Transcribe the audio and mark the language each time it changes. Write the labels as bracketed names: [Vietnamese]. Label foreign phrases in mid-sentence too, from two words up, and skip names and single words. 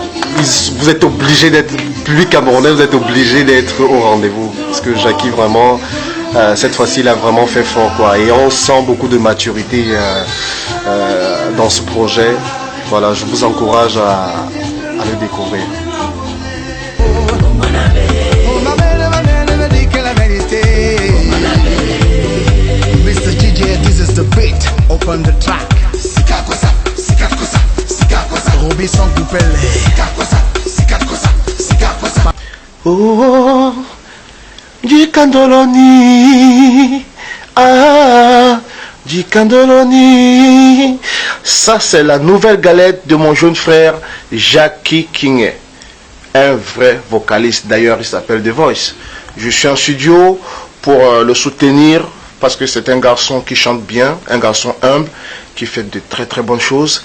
[French] Vous êtes obligé d'être, public camerounais, vous êtes obligé d'être au rendez-vous. Parce que Jackie, vraiment, cette fois-ci, il a vraiment fait fort, quoi. Et on sent beaucoup de maturité dans ce projet. Voilà, je vous encourage à le découvrir. [English] Mr. DJ, this is the beat. Open the track. Sika kosa, sika kosa, sika kosa. Robinson Coupele. Sika kosa, sika kosa, sika kosa. Oh, Jikandoloni, ah, Jikandoloni. [French] Ça, c'est la nouvelle galette de mon jeune frère Jackie Kingé. Un vrai vocaliste, d'ailleurs, il s'appelle The Voice. Je suis en studio pour le soutenir parce que c'est un garçon qui chante bien, un garçon humble, qui fait de très bonnes choses.